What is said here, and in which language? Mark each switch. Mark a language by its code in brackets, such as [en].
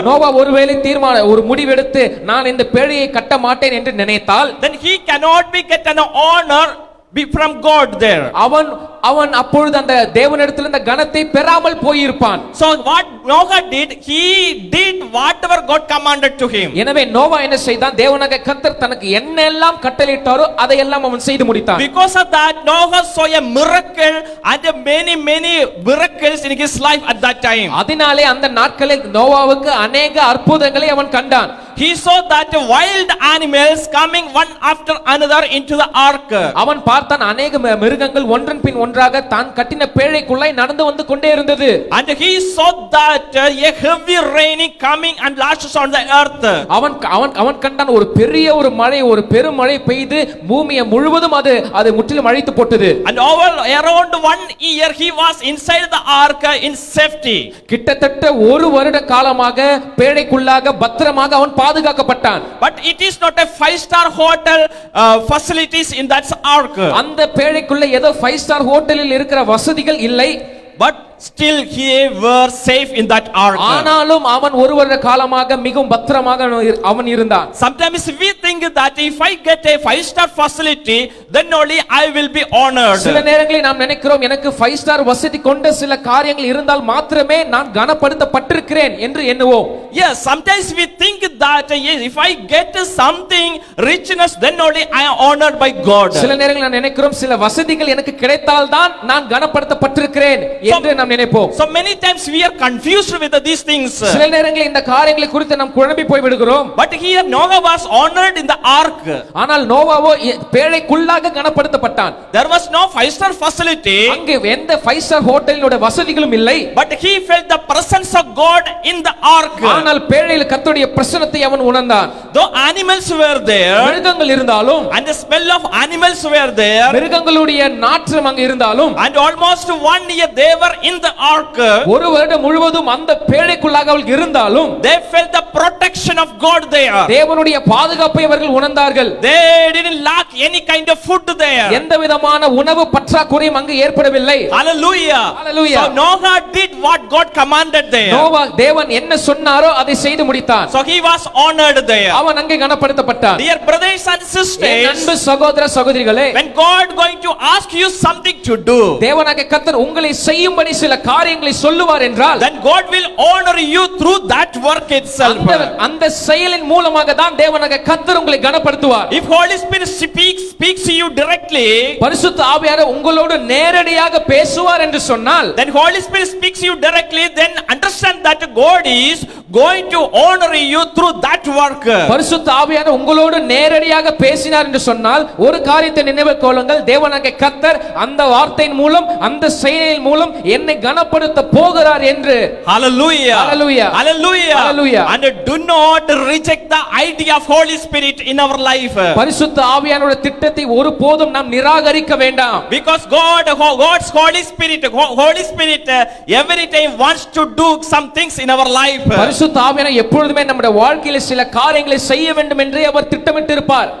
[ta] நோவா ஒருவேளை ஒரு முடிவெடுத்து நான் இந்த பேழையை கட்ட மாட்டேன் என்று நினைத்தால், [en] then he cannot be get an honor from God there. [ta] அவன் அப்பொழுது அந்த தேவனிடத்தில் இந்த கனத்தை பெறாமல் போயிருப்பான். [en] So what Noah did, he did whatever God commanded to him. [ta] எனவே நோவா என்ன செய்தான், தேவனாகிய கர்த்தர் தனக்கு என்னெல்லாம் கட்டளையிட்டாரோ அதையெல்லாம் அவன் செய்து முடித்தான். [en] Because of that Noah saw a miracle and many miracles in his life at that time. [ta] அதனாலே அந்த நாட்களில் நோவாவுக்கு अनेक அற்புதங்களை அவன் கண்டான். [en] He saw that wild animals coming one after another into the ark. [ta] அவன் பார்த்தான் अनेक மிருகங்கள் ஒன்றன் பின் ஒன்றாக தான் கட்டின பேழைக்குள்ளாய் நடந்து வந்து கொண்டே இருந்தது. [en] And he saw that a heavy rain coming and lashes on the earth. [ta] அவன் கண்டான் ஒரு பெரிய ஒரு மழை, ஒரு பெருமழை பெய்து பூமியை முழுவதும் அது முற்றிலும் அழித்து போட்டது. [en] And around 1 year he was inside the ark in safety. [ta] கிட்டத்தட்ட ஒரு வருட காலமாக பேழைக்குள்ளாக பத்திரமாக அவன் பாதுகாக்கப்பட்டான். [en] But it is not a 5-star hotel facilities in that ark. [ta] அந்த பேழைக்குள்ள ஏதோ 5-star ஹோட்டலில் இருக்கிற வசதிகள் இல்லை. [en] But still he were safe in that ark. [ta] ஆனாலும் அவன் ஒரு வருட காலமாக மிகவும் பத்திரமாக அவன் இருந்தான். [en] Sometimes we think that if I get a 5-star facility then only I will be honored. [ta] சில நேரங்களில் நாம் நினைக்கிறோம், எனக்கு 5-star வசதி கொண்ட சில காரியங்கள் இருந்தால் மாத்திரமே நான் கனப்படுத்தப்பட்டிருக்கிறேன் என்று எண்ணுவோம். [en] Yes, sometimes we think that if I get something richness then only I am honored by God. [ta] சில நேரங்களில் நான் நினைக்கிறோம், சில வசதிகள் எனக்கு கிடைத்தால் தான் நான் கனப்படுத்தப்பட்டிருக்கிறேன் என்று நாம் நினைப்போம். [en] So many times we are confused with these things. [ta] சில நேரங்களில் இந்த காரியங்களை குறித்து நாம் குழம்பி போய் விடுகிறோம். [en] But here Noah was honored in the ark. [ta] ஆனால் நோவாவோ பேழைக்குள்ளாக கனப்படுத்தப்பட்டான். [en] There was no 5-star facility. [ta] அங்கே எந்த 5-star ஹோட்டலினோட வசதிகளும் இல்லை. [en] But he felt the presence of God in the ark. [ta] ஆனால் பேழையில் கர்த்தருடைய பிரசன்னத்தை அவன் உணர்ந்தான். [en] Though animals were there, [ta] மிருகங்கள் இருந்தாலும், [en] and the smell of animals were there, [ta] மிருகங்களுடைய நாற்றம் அங்கே இருந்தாலும், [en] and almost 1 year they were in the ark. [ta] ஒரு வருடம் முழுவதும் அந்த பேழைக்குள்ளாக அவர்கள் இருந்தாலும், [en] they felt the protection of God there. [ta] தேவனுடைய பாதுகாப்பை அவர்கள் உணர்ந்தார்கள். [en] They didn't lack any kind of food there. [ta] எந்த விதமான உணவு பற்றாக்குறையும் அங்கு ஏற்படவில்லை. Hallelujah. Hallelujah. [en] So Noah did what God commanded there. [ta] Noah தேவன் என்ன சொன்னாரோ அதை செய்து முடித்தான். [en] So he was honored there. [ta] அவன் அங்கே கனப்படுத்தப்பட்டான். [en] Dear brothers and [ta] N [en] sisters, [ta] அன்பு சகோதர சகோதரிகளே, [en] when God going to ask you something to do, [ta] தேவனாகிய கர்த்தர் உங்களை செய்யும்படி சில காரியங்களை சொல்லுவார் என்றால், [en] then God will honor you through that work itself. [ta] அந்த செயலின் மூலமாக தான் தேவனாகிய கர்த்தர் உங்களை கனப்படுத்துவார். [en] If Holy Spirit speaks to you directly, [ta] பரிசுத்த ஆவியானவர் உங்களோடு நேரடியாக பேசுவார் என்று சொன்னால், [en] then Holy Spirit speaks to you directly, then understand that God is going to honor you through that work. [ta] பரிசுத்த ஆவியானவர் உங்களோடு நேரடியாக பேசினார் என்று சொன்னால், ஒரு காரியத்தை நினைவில் கொள்ளுங்கள், தேவனாகிய கர்த்தர் அந்த வார்த்தையின் மூலம் அந்த செயலின் மூலம் என்னை கனப்படுத்த போகிறார் என்று. Hallelujah. Hallelujah. Hallelujah. Hallelujah. [en] And do not reject the idea of Holy Spirit in our life. [ta] பரிசுத்த ஆவியானவருடைய திட்டத்தை ஒருபோதும் நாம் நிராகரிக்க வேண்டாம். [en] Because God's Holy Spirit every time wants to do some things in our life. [ta] பரிசுத்த ஆவியானவர் எப்பொழுதுமே நம்முடைய வாழ்க்கையில் சில காரியங்களை செய்ய வேண்டும் என்று அவர் திட்டமிட்டிருப்பார்.